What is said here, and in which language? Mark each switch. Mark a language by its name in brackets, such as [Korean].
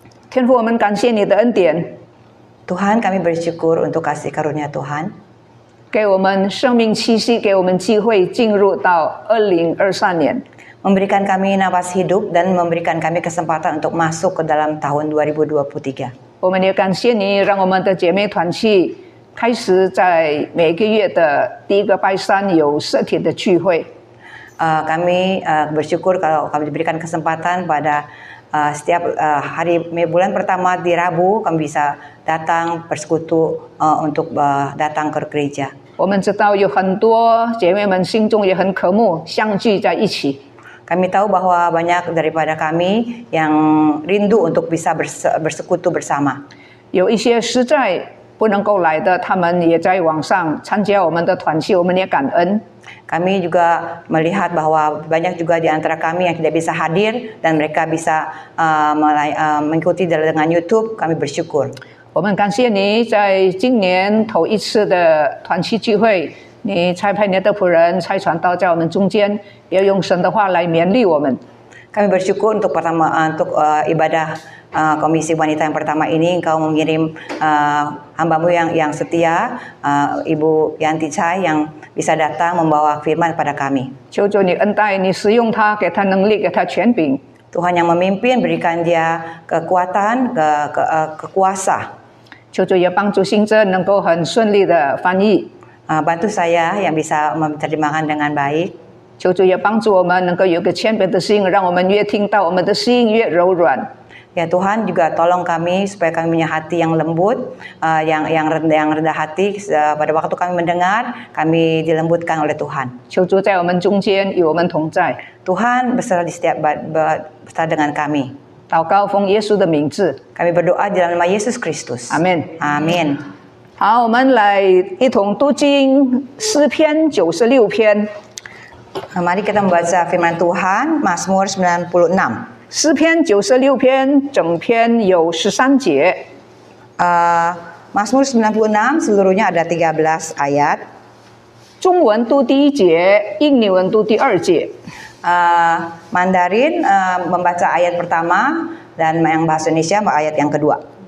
[Chinese] 天父，我们感谢你的恩典， [Indonesian] Tuhan, kami bersyukur untuk kasih karunia Tuhan, [Chinese] 给我们生命气息，给我们机会进入到2023年。 [Indonesian] memberikan kami nafas hidup dan memberikan kami kesempatan untuk masuk ke dalam tahun 2023. [Chinese] 我们也感谢你，让我们的姐妹团契开始在每个月的第一个拜三有实体的聚会。 [Indonesian] Kami bersyukur kalau kami diberikan kesempatan pada setiap hari bulan pertama di Rabu kami bisa datang bersekutu untuk datang ke gereja. [Chinese] 我们知道有很多姐妹们心中也很渴慕相聚在一起。 [Indonesian] Kami tahu bahwa banyak daripada kami yang rindu untuk bisa bersekutu bersama. [Chinese] 有一些实在不能够来的，他们也在网上参加我们的团契，我们也感恩。 [Indonesian] Kami juga melihat bahwa banyak juga di antara kami yang tidak bisa hadir dan mereka bisa mengikuti dengan YouTube. Kami bersyukur. [Chinese] 我们感谢你在今年头一次的团契聚会，你差派你的仆人差传道在我们中间，也用神的话来勉励我们。 [Indonesian] Kami bersyukur untuk ibadah komisi wanita yang pertama ini Engkau mengirim hambamu yang setia, Ibu Yanti Chai yang bisa datang membawa firman kepada kami. [Chinese] 求主你恩待，你使用他，给他能力，给他权柄。 [Indonesian] Tuhan yang memimpin berikan dia kekuatan, kekuasa. [Chinese] 求主也帮助行者能够很顺利的翻译。 [Indonesian] Bantu saya yang bisa menerjemahkan dengan baik. [Chinese] 求主也帮助我们能够有个谦卑的心，让我们越听到我们的心越柔软。 [Indonesian] Ya Tuhan juga tolong kami supaya kami punya hati yang lembut, yang rendah hati. Pada waktu kami mendengar, kami dilembutkan oleh Tuhan. [Chinese] 求主在我们中间与我们同在。 [Indonesian] Tuhan beserta dengan kami. [Chinese] 祷告奉耶稣的名字， [Indonesian] Kami berdoa di dalam nama Yesus Kristus. Amin. Amin. [Chinese] 好，我们来一同读经诗篇96篇。 [Indonesian] Mari kita membaca firman Tuhan Mazmur 96. [Chinese] 诗篇96篇整篇有13节。 [Indonesian] Mazmur 96 seluruhnya ada 13 ayat. [Chinese] 中文读第一节，印尼文读第二节。 [Indonesian] Mandarin membaca ayat pertama dan yang bahasa Indonesia ayat yang kedua.